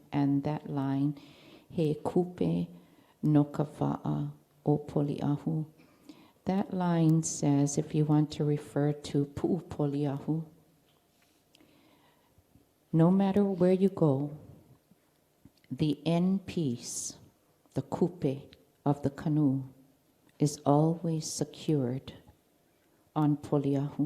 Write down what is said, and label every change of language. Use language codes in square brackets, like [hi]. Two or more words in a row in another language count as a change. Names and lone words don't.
[en] And that line, [haw] He kupe no kava'a o poli'ahu. [en] That line says, if you want to refer to pu'u poli'ahu, no matter where you go, the end piece, the kupe of the canoe, is always secured on poli'ahu.